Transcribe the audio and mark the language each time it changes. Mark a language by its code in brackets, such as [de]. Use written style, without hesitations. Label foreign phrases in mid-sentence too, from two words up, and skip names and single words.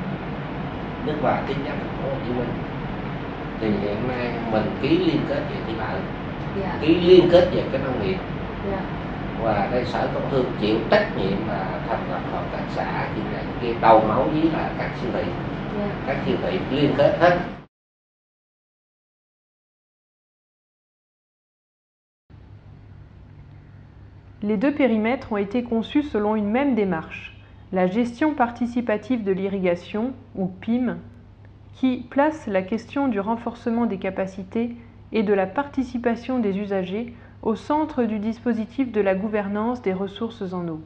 [vi] Đức Hòa tiến nhất thành phố Hồ Chí Minh. thì hiện nay mình ký liên kết về thủy lợi, ký liên kết về cái nông nghiệp, và cái sở công thương chịu trách nhiệm là thành lập hợp tác xã kia đầu mối với là các siêu thị, các siêu thị liên kết hết. [fr] Les deux périmètres ont été conçus selon une même démarche, la gestion participative de l'irrigation, ou PIM, qui place la question du renforcement des capacités et de la participation des usagers au centre du dispositif de la gouvernance des ressources en eau.